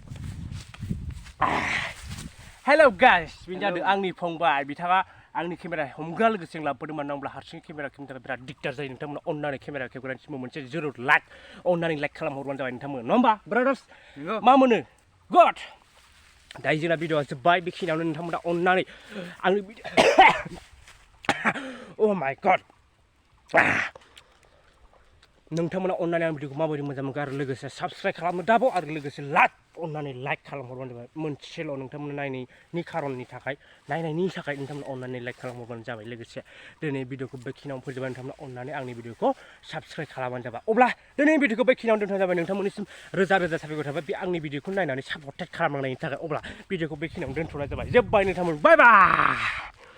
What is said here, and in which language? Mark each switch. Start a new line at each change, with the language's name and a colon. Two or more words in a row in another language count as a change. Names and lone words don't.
Bodo: हेलो गाइस बेनो जादों आंनि फंबाय बिथाङा आंनि केमेरा हमग्रा लोगोसे लाफादों मानो होनब्ला हारसिं केमेरा खेबनो थाखाय बिराद दिगदार जायो नोंथांमोना अननानै केमेरा खेबग्रानि सिमाव मोनसे जरुर लाइक अननानै लाइक खालामहरबानो जाबाय नोंथांमोन नङा होमबा ब्रादार्स मा मोनो गड दायो जोंना भिडिअआ जोब्बाय बेखिनियावनो नोंथांमोना अननानै आंनि भिडिअ
English: oh my god
Bodo: नोंथांमोना अननानै आंनि भिडिअखौ माबायदि मोजां मोनखो आरो लोगोसे साबस्क्राइब खालामनो दाबाव आरो लोगोसे लाइक अननानै लाइक खालामहरबानो जाबाय मोनसेल' नोंथांमोना नायनायनि खारननि थाखाय नायनायनि थाखाय नोंथांमोना अननानै लाइक खालामहरबानो जाबाय लोगोसे दिनै भिडिअखौ बेखिनियावनो फोजोबबाय नोंथांमोना अननानै आंनि भिडिअखौ साबस्क्राइब खालामबानो जाबाय अब्ला दिनै भिडिअखौ बेखिनियावनो दोनथ'नाय जाबाय नोंथांमोननिसिम रोजा रोजा साबायखर थाबाय बे आंनि भिडिअखौ नायनानै सापर्टेड खालामनायनि थाखाय अब्ला भिडिअखौ बेखिनियावनो दोनथ'नाय जाबाय जोब्बाय नोंथांमोन बाय बाय